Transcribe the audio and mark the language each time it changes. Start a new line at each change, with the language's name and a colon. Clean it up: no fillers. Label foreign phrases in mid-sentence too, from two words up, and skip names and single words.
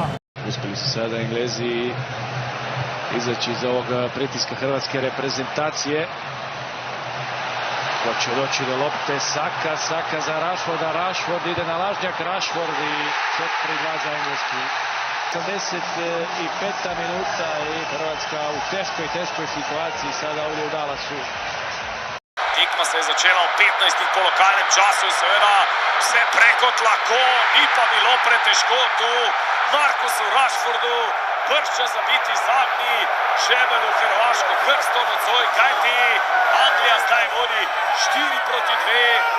Croatian: Uspjeli su sada Englezi izaći iz ovog pritiska hrvatske reprezentacije. Hoće doći do lopte, Saka za Rashforda, Rashford ide na lažnjak, Rashford i 4:2 za Englesku. 85. minuta i Hrvatska u teškoj situaciji sada ovdje u Dallasu.
Slovenian: Tekma se je začela v 15. po lokalnem času in seveda vse preko tlako, ni pa bilo pretežko tu Markusu Rashfordu, bršča zabiti zadnji žebelj v hrvaško krsto nocoj, kajti Anglija zdaj vodi 4:2.